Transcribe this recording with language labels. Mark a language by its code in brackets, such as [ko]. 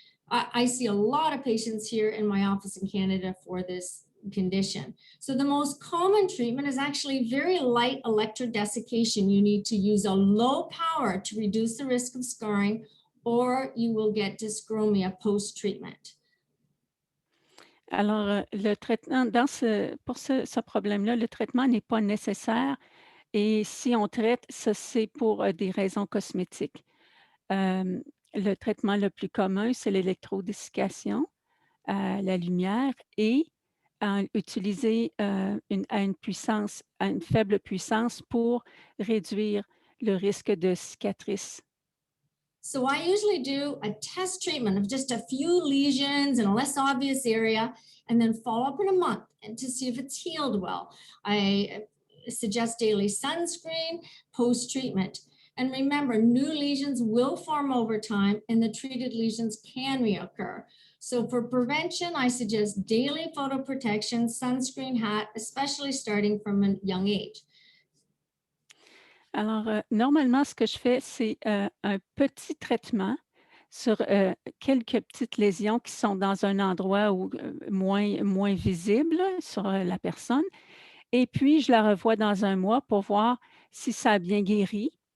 [en] I see a lot of patients here in my office in Canada for this condition. So the most common treatment is actually very light electrodesiccation. You need to use a low power to reduce the risk of scarring, or you will get dyschromia post-treatment. [fr] Alors, le traitement, pour ce problème-là, le traitement n'est pas nécessaire et si on traite, ça c'est pour des raisons cosmétiques. Le traitement le plus commun, c'est l'électrodessiccation à la lumière et utiliser à une faible puissance pour réduire le risque de cicatrices. [en] So I usually do a test treatment of just a few lesions in a less obvious area, and then follow up in a month and to see if it's healed well. I suggest daily sunscreen post-treatment. And remember, new lesions will form over time, and the treated lesions can reoccur. So for prevention, I suggest daily photoprotection, sunscreen, hat, especially starting from a young age. [fr] Alors, normalement, ce que je fais, c'est un petit traitement sur quelques petites lésions qui sont dans un endroit où, moins visible sur la personne. Et puis, je la revois dans un mois pour voir si ça a bien guéri.